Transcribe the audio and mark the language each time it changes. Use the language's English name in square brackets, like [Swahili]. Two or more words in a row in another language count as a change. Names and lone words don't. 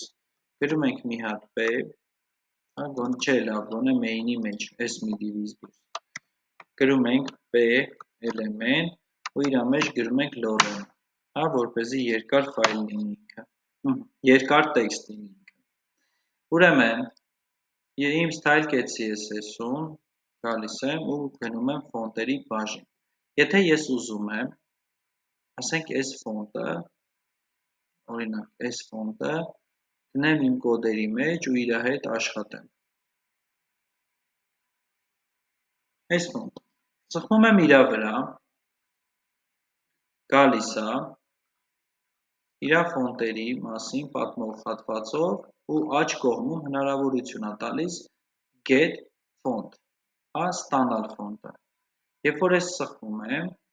[Armenian] գրում ենք մի հատ p, հա, չէ, լավ, գոնե main-ի մեջ, այս մի divից դուրս, գրում ենք p էլեմենտ, ու իր մեջ գրում ենք lorem, հա, որպեսզի երկար ֆայլ լինի ինքը, երկար տեքստ լինի ինքը։ Ուրեմն, իմ style.cat CSS-ում գալիս եմ ու գնում եմ ֆոնտերի բաժին։ Եթե ես ուզում եմ, ասենք այս ֆոնտը, օրինակ այս ֆոնտը, գնեմ իմ կոդերի մեջ ու իր հետ աշխատեմ։ Այս ֆոնտը։ Ծխում եմ իր վրա, գալիս է, իր ֆոնտերի մասին պատմող հատվածով ու աջ կողմում հնարավորություն է տալիս [English] get font, [Armenian] հա, ստանալ ֆոնտը։ Երբ որ ես սխվում եմ,